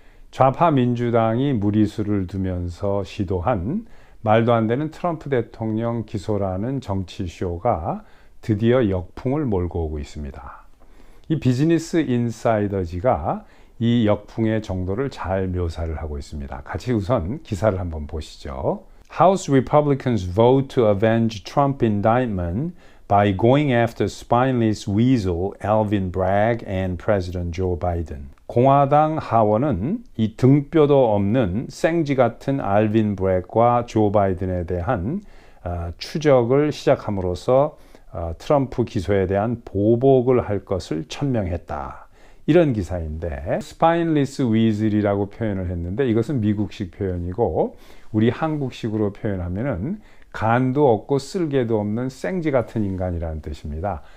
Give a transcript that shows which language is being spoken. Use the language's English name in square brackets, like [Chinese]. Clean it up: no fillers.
[Korean] 좌파 민주당이 무리수를 두면서 시도한 말도 안 되는 트럼프 대통령 기소라는 정치쇼가 드디어 역풍을 몰고 오고 있습니다. 이 비즈니스 인사이더지가 이 역풍의 정도를 잘 묘사를 하고 있습니다. 같이 우선 기사를 한번 보시죠. [English] House Republicans vote to avenge Trump indictment by going after spineless weasel Alvin Bragg and President Joe Biden. [Korean] 공화당 하원은 이 등뼈도 없는 생쥐 같은 알빈 브렉과 조 바이든에 대한 추적을 시작함으로써 트럼프 기소에 대한 보복을 할 것을 천명했다. 이런 기사인데 스파인리스 위즐이라고 표현을 했는데 이것은 미국식 표현이고 우리 한국식으로 표현하면은 간도 없고 쓸개도 없는 생쥐 같은 인간이라는 뜻입니다.